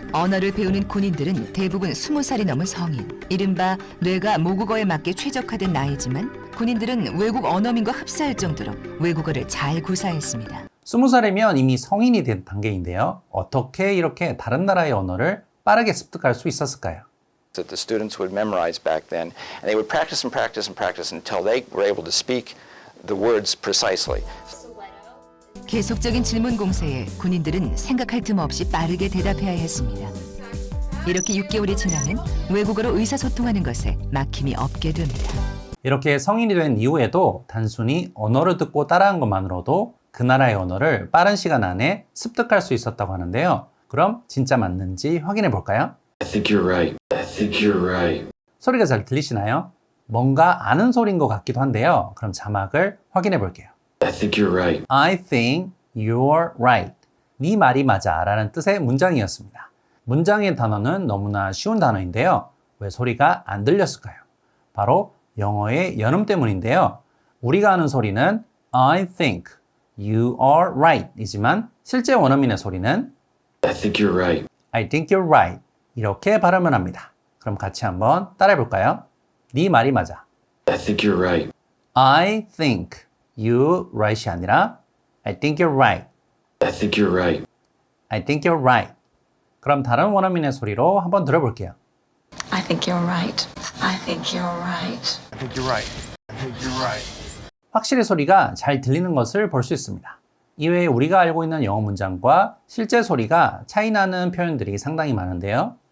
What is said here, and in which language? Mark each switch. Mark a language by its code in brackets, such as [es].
[ko] 언어를 배우는 군인들은 대부분 20살이 넘은 성인, 이른바 뇌가 모국어에 맞게 최적화된 나이지만 군인들은 외국 언어민과 흡사할 정도로 외국어를 잘 구사했습니다. 20살이면 이미 성인이 된 단계인데요. 어떻게 이렇게 다른 나라의 언어를 빠르게 습득할 수 있었을까요? [en] That the students would memorize back then, and they would practice and practice and practice until they were able to speak the words precisely. [ko] 계속적인 질문 공세에 군인들은 생각할 틈 없이 빠르게 대답해야 했습니다. 이렇게 6개월이 지나면 외국어로 의사소통하는 것에 막힘이 없게 됩니다. 이렇게 성인이 된 이후에도 단순히 언어를 듣고 따라한 것만으로도 그 나라의 언어를 빠른 시간 안에 습득할 수 있었다고 하는데요. 그럼 진짜 맞는지 확인해 볼까요? [en] I think you're right. I think you're right. [ko] 소리가 잘 들리시나요? 뭔가 아는 소리인 것 같기도 한데요. 그럼 자막을 확인해 볼게요. [en] I think you're right. I think you're right. [ko] 네 말이 맞아 라는 뜻의 문장이었습니다. 문장의 단어는 너무나 쉬운 단어인데요. 왜 소리가 안 들렸을까요? 바로 영어의 연음 때문인데요. 우리가 하는 소리는 [en] I think you are right [ko] 이지만 실제 원어민의 소리는 [en] I think you're right. I think you're right [ko] 이렇게 발음을 합니다. 그럼 같이 한번 따라해 볼까요? 네 말이 맞아. [en] I think you're right. I think you right이 [ko] 아니라 [en] I think you're right. I think you're right. I think you're right. [ko] 그럼 다른 원어민의 소리로 한번 들어볼게요. [en] I think you're right. I think you're right. I think you're right. I think you're right. [ko] 확실히 소리가 잘 들리는 것을 볼 수 있습니다. 이외에 우리가 알고 있는 영어 문장과 실제 소리가 차이 나는 표현들이 상당히 많은데요.